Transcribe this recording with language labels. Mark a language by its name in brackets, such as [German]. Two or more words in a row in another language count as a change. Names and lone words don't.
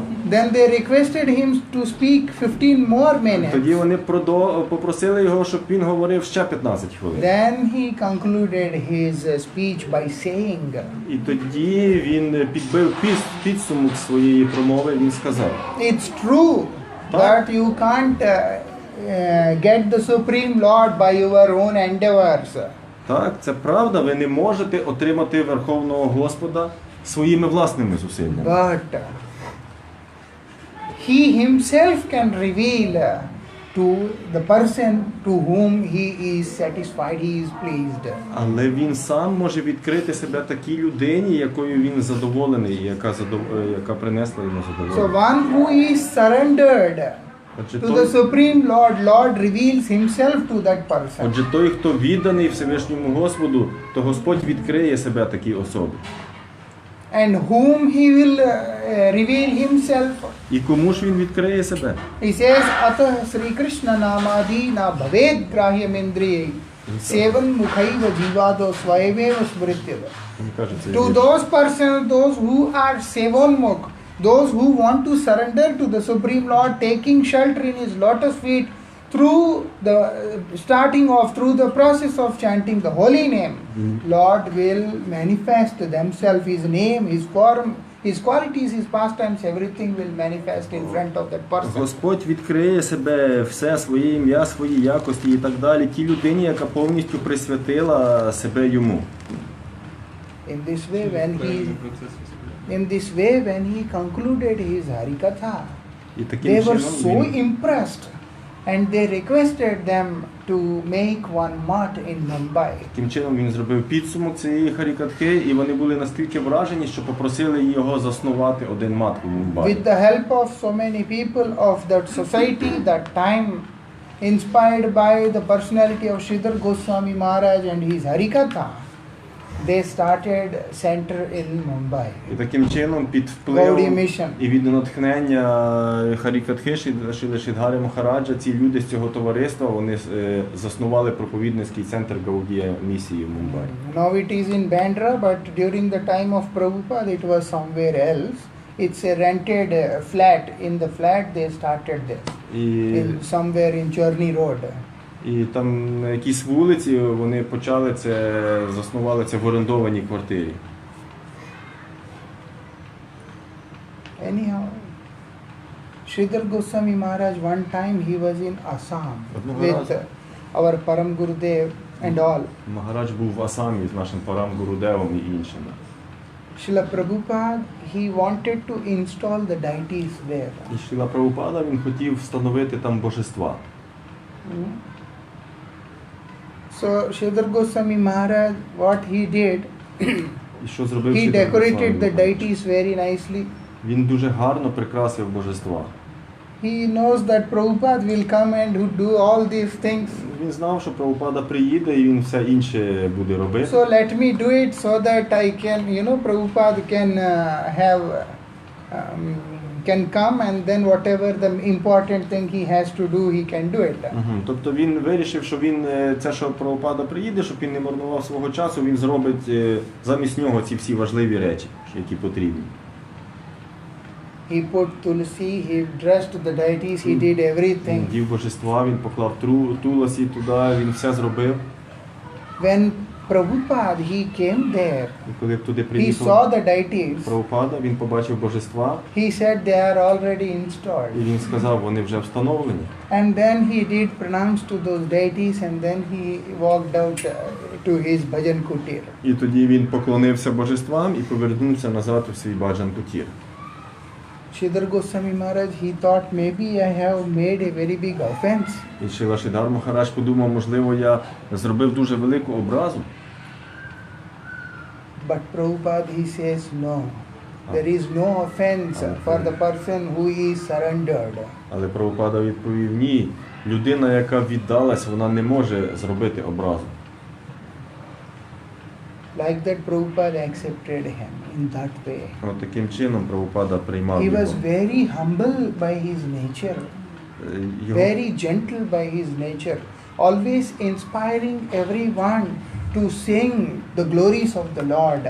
[English] Then they requested him to speak 15 more minutes. [Ukrainian] Тоді вони попросили його, щоб він говорив ще 15 хвилин. [English] Then he concluded his speech by saying, [Ukrainian] І тоді він підбив підсумок своєї промови, він сказав: [English] it's true that you can't get the Supreme Lord by your own endeavors. [Ukrainian] Так, це правда, ви не можете отримати Верховного Господа своїми власними зусиллями. [English] But he himself can reveal to the person to whom he is satisfied, he is pleased. [Ukrainian] Але він сам може відкрити себе такій людині, якою він задоволений, яка принесла йому [English] So [Ukrainian] задоволення. [English] one who is surrendered [Ukrainian] Отже, [English] to the Supreme Lord, Lord reveals himself to that person. [Ukrainian] той, хто відданий Всевишньому Господу, то Господь відкриє себе такій особі. [English] And whom he will reveal himself? [Ukrainian] І кому ж він відкриє себе? [English] He says, [Sanskrit] अतः श्री कृष्ण नामादि न भवेद् ग्राह्यम् इन्द्रियै सेवन् मुखैव जिवदो स्वयमेव स्मृत्यव. [Ukrainian] Він каже, це [English] To those persons, those who are sevonmukh, those who want to surrender to the Supreme Lord, taking shelter in His lotus feet, through the process of chanting the holy name, Lord will manifest themselves, His name, His form, His qualities, His pastimes, everything will manifest in front of that person. [Ukrainian] Господь відкриє себе, все, своє ім'я, свої якості і так далі, тій людині, яка повністю присвятила себе Йому. [English] In this way, when he concluded his Harikatha, [Ukrainian] І таким [English] they were [Ukrainian] чином [English] so [Ukrainian] він, [English] impressed and they requested them to make one mutt in Mumbai. [Ukrainian] Таким чином він зробив підсумок цієї харікатхи, і вони були настільки вражені, що попросили його заснувати один мат у Мумбаї. [English] With the help of so many people of that society, that time, inspired by the personality of Sridhar Goswami Maharaj and his Harikatha, they started center in Mumbai. [Ukrainian] І таким чином під Gaudiya впливом Mission. і від натхнення Харікатхи Шріли Шридгари Махараджа ці люди з цього товариства вони заснували проповідницький центр Гаудія місії в Мумбаї. [English] Now it is in Bandra, but during the time of Prabhupada it was somewhere else. It's a rented flat. In the flat they started this. Somewhere in Churni Road. [Ukrainian] І там на якійсь вулиці вони почали це, заснували це в орендованій квартирі. [English] Anyhow, Sridhar Goswami Maharaj, one time he was in Assam with our Param Gurudev and all. [Ukrainian] Магарадж був в Асамі з нашим Парам Гурудевом і іншими. [English] Srila Prabhupada, he wanted to install the deities there. [Ukrainian] І Шріла Прабхупада, він хотів встановити там божества. [English] So Sridhar Goswami Maharaj, what he did, [Ukrainian] І що зробив [English] he [Ukrainian] Шріла [English] decorated the [Ukrainian] Госвамі? [English] deities very nicely. [Ukrainian] Він дуже гарно прикрасив божества. [English] He knows that Prabhupada will come and do all these things. [Ukrainian] Він знав, що Прабхупада приїде і він все інше буде робити. [English] So let me do it so that I can, Prabhupada can can come and then whatever the important thing he has to do, he can do it. [Ukrainian] Тобто він вирішив, що він це, що Прабхупада приїде, щоб він не марнував свого часу, він зробить замість нього ці всі важливі речі, які потрібні. [English] He put tulsi, he dressed the deities, he did everything. [Ukrainian] Він дів божества, він поклав туласі туди, він все зробив. [English] When Prabhupada, he came there, [Ukrainian] І коли туди [English] he saw [Ukrainian] приїхав [English] the deities, [Ukrainian] Прабхупада, він побачив божества, [English] he said they are already [Ukrainian] і [English] installed. [Ukrainian] він сказав, вони вже встановлені. [English] And then he did pronounce to those deities and then he walked out to his bhajan kutir. [Ukrainian] І тоді він поклонився божествам і повернувся назад у свій баджан кутір. [English] Sridhar Goswami Maharaj, he thought maybe I have made a very big offense. [Ukrainian] І Шріла Шридгар Махарадж подумав, можливо, я зробив дуже велику образу. [English] But Prabhupada, he says no. There is no offense for the person who is surrendered. [Ukrainian] Але Прабхупада відповів, ні, людина, яка віддалась, вона не може зробити образу. [English] Like that Prabhupada accepted him in that way. [Ukrainian] От таким чином Прабхупада приймав [English] He [Ukrainian] його. [English] was very humble by his nature, [Ukrainian] Його, [English] very gentle by his nature, always inspiring everyone to sing the glories of the Lord.